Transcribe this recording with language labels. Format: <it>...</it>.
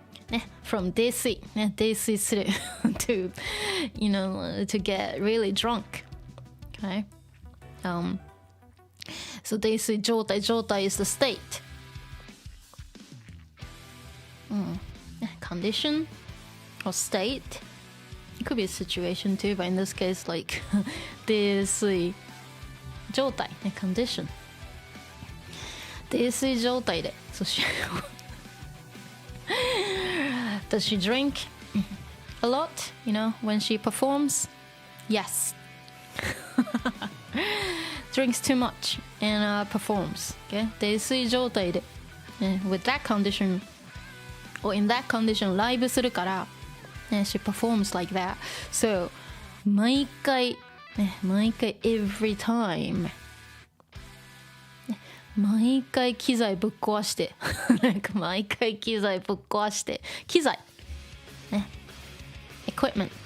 <en>ね from 泥酔ね泥酔するto to get really drunk okay so 泥酔状態is the state condition or state. It could be a situation too, but in this case, like 泥酔状態 condition. 泥酔状態で so she does she drink a lot? When she performs? Yes. Drinks too much and performs. Okay, 泥酔状態で with that condition. Or in that condition</en> <ja>ライブするから、</ja> <en>she performs like that.</en> <ja>So 毎回</ja> <en>every time</en> <ja>毎回機材ぶっ壊して毎回機材ぶっ壊して機材</ja> <en>equipment.</en>